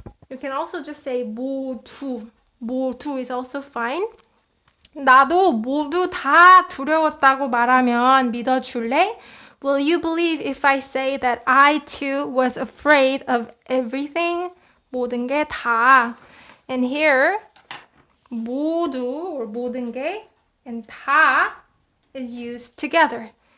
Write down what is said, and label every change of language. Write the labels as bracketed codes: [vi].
[en] You can also just say 모두. 모두 is also fine. [ko] 나도 모두 다 두려웠다고 말하면 믿어줄래? [en] Will you believe if I say that I too was afraid of everything? [ko] 모든 게 다. [en] And here, 모두 or 모든 게 and 다 is used together.